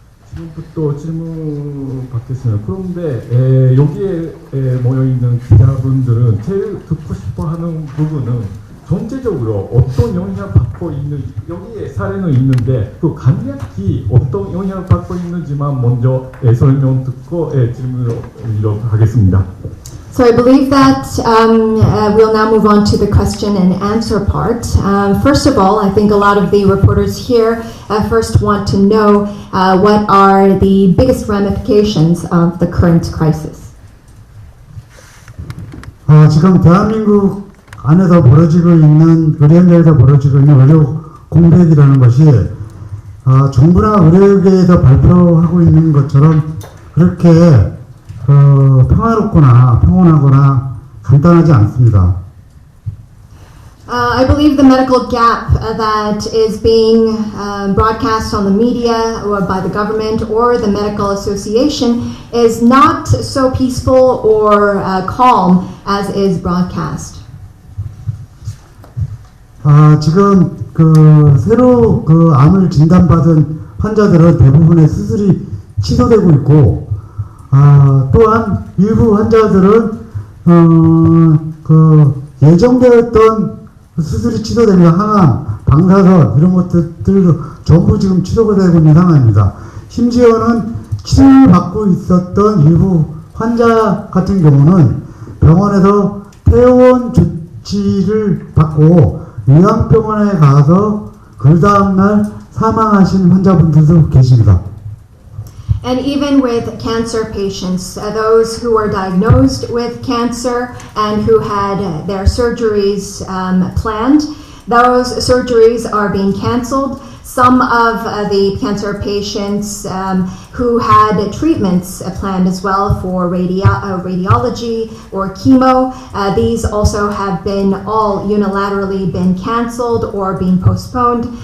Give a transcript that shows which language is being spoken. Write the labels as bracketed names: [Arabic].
[Korean] 지금부터 질문 받겠습니다. 그런데 여기에 모여있는 기자분들은 제일 듣고 싶어하는 부분은 전체적으로 어떤 영향을 받고 있는지, 여기에 사례는 있는데 그 간략히 어떤 영향을 받고 있는지만 먼저 설명 듣고 질문을 하겠습니다. [English] So I believe that we'll now move on to the question and answer part. First of all, I think a lot of the reporters here first want to know what are the biggest ramifications of the current crisis. [Korean] 지금 대한민국 안에서 벌어지고 있는 의료 현장에서 벌어지고 있는 의료 공백이라는 것이 정부나 의료계에서 발표하고 있는 것처럼 그렇게 평화롭거나 평온하거나 간단하지 않습니다. [English] I believe the medical gap that is being broadcast on the media or by the government or the medical association is not so peaceful or calm as is broadcast. [Korean] 지금 새로 암을 진단받은 환자들은 대부분의 수술이 취소되고 있고, 또한 일부 환자들은 예정되었던 수술이 취소되면 항암, 방사선 이런 것들도 전부 지금 취소가 되고 있는 상황입니다. 심지어는 치료를 받고 있었던 일부 환자 같은 경우는 병원에서 퇴원 조치를 받고 요양병원에 가서 그 다음날 사망하신 환자분들도 계십니다. [English] And even with cancer patients, those who were diagnosed with cancer and who had their surgeries planned, those surgeries are being canceled. Some of the cancer patients who had treatments planned as well for radiology or chemo, these also have been all unilaterally been canceled or being postponed.